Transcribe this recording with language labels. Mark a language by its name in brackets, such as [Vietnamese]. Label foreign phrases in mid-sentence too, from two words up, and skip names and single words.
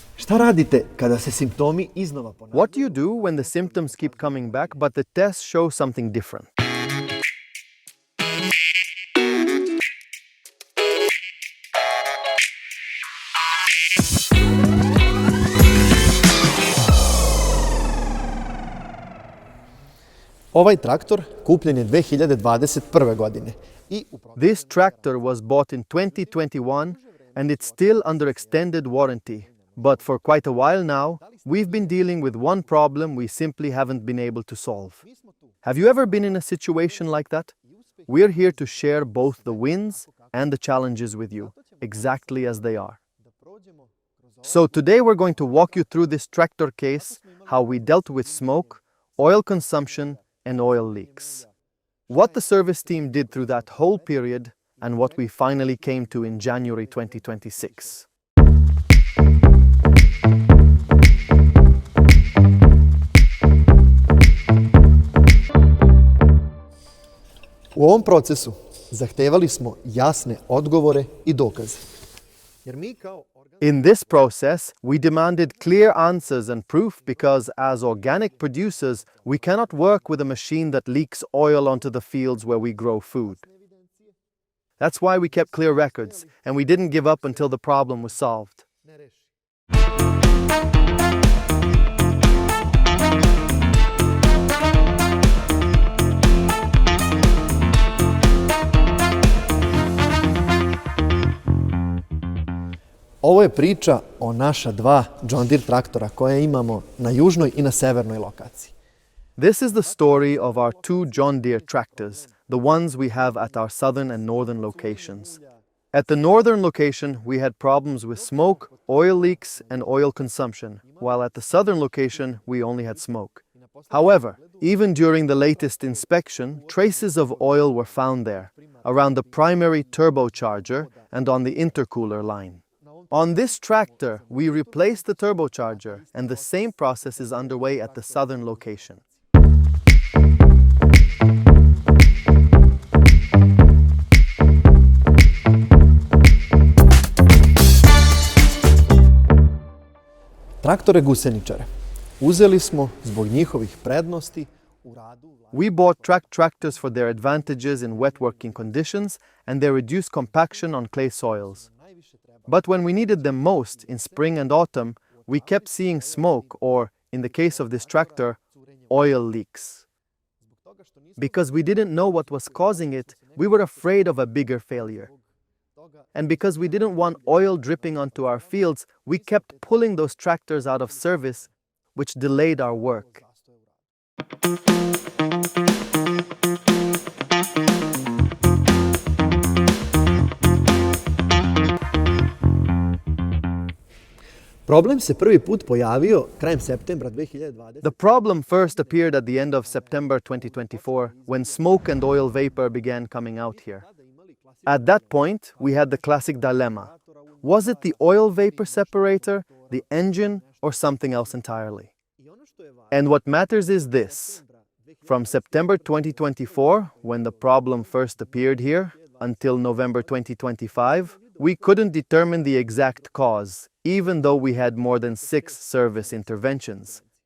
[Serbian] Šta radite kada se simptomi iznova ponavljaju? [English] What do you do when the symptoms keep coming back but the tests show something different? [Serbian] Ovaj traktor kupljen je 2021. godine. [English] This tractor was bought in 2021 and it's still under extended warranty. But for quite a while now, we've been dealing with one problem we simply haven't been able to solve. Have you ever been in a situation like that? We're here to share both the wins and the challenges with you, exactly as they are. So today we're going to walk you through this tractor case, how we dealt with smoke, oil consumption, and oil leaks. What the service team did through that whole period, and what we finally came to in January 2026. [Serbian] U ovom procesu zahtevali smo jasne odgovore i dokaze. [English] In this process, we demanded clear answers and proof because, as organic producers, we cannot work with a machine that leaks oil onto the fields where we grow food. That's why we kept clear records, and we didn't give up until the problem was solved. [Serbian] Ovo je priča o naša dva John Deere traktora koje imamo na južnoj i na severnoj lokaciji. [English] This is the story of our two John Deere tractors, the ones we have at our southern and northern locations. At the northern location, we had problems with smoke, oil leaks, and oil consumption, while at the southern location, we only had smoke. However, even during the latest inspection, traces of oil were found there, around the primary turbocharger and on the intercooler line. On this tractor, we replaced the turbocharger, and the same process is underway at the southern location. [Serbian] Traktore guseničare uzeli smo zbog njihovih prednosti u radu. [English] We bought track tractors for their advantages in wet working conditions and their reduced compaction on clay soils. But when we needed them most, in spring and autumn, we kept seeing smoke or, in the case of this tractor, oil leaks. Because we didn't know what was causing it, we were afraid of a bigger failure. And because we didn't want oil dripping onto our fields, we kept pulling those tractors out of service, which delayed our work. [Serbian] Problem se prvi put pojavio krajem septembra 2020. [English] The problem first appeared at the end of September 2024, when smoke and oil vapor began coming out here. At that point, we had the classic dilemma. Was it the oil vapor separator, the engine, or something else entirely? And what matters is this. From September 2024, when the problem first appeared here, until November 2025, we couldn't determine the exact cause, even though we had more than 6 service interventions.